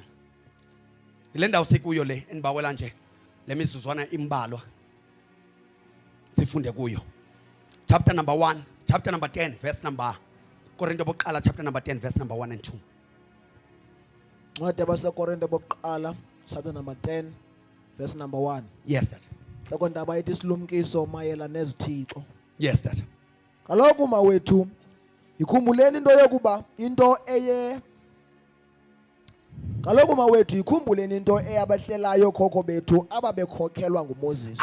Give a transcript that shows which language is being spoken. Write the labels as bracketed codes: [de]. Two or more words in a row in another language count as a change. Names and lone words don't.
[xh] Ile ndawo sikuyo le enibawela nje le mizuzwana imbalwa. Sifunde kuyo. [en] Chapter number 1, chapter number 10, verse number [xh] Korinto bokuqala [en] chapter number 10 verse number 1 and 2. [xh] Ncwadi yabaseKorinte bokuqala [en] chapter number 10 verse number 1. Yes, Dad. [xh] Sekondaba ithi silumkiso mayela nezithixo. [en] Yes, Dad. [xh] Kaloku mawethu ikhumbuleni into yokuba into eye Kaloku mawethu ikhumbuleni into eyabahlelayo khokho bethu ababekhokhelwa nguMoses.